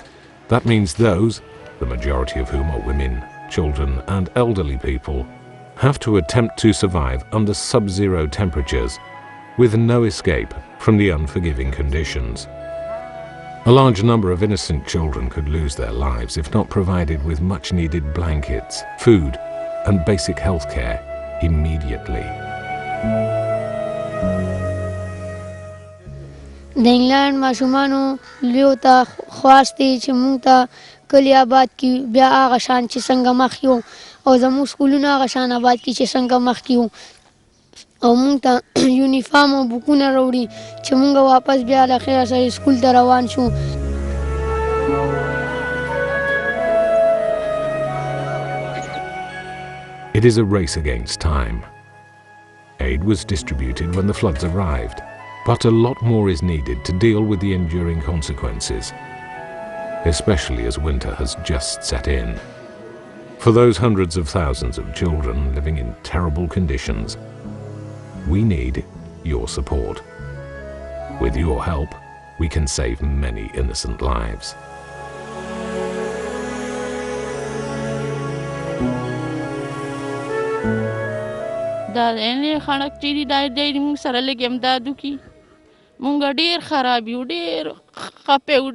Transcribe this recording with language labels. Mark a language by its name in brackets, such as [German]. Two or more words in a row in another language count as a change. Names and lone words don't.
[English] That means those, the majority of whom are women, children and elderly people, have to attempt to survive under sub-zero temperatures with no escape from the unforgiving conditions. A large number of innocent children could lose their lives if not provided with much-needed blankets, food and basic health care immediately. [Pashto] د انګلند ماشومانو لیو ته خواستې چې موږ ته کلي آباد کړي بیا هغه شان چې څنګه مخکې وو او زموږ سکولونه هغه شان آباد کړي چې څنګه مخکې وو او موږ ته یونیفارم او بوکونه راوړي چې موږ واپس بیا له خیره سره سکول ته روان شو. [English] It is a race against time. Aid was distributed when the floods arrived, but a lot more is needed to deal with the enduring consequences, especially as winter has just set in. For those hundreds of thousands of children living in terrible conditions, we need your support. With your help, we can save many innocent lives. [Pashto] دا نه خلک چې دي دا ډېر موږ سره لږ امداد وکړي موږ ډېر خراب یو ډېر خپه یو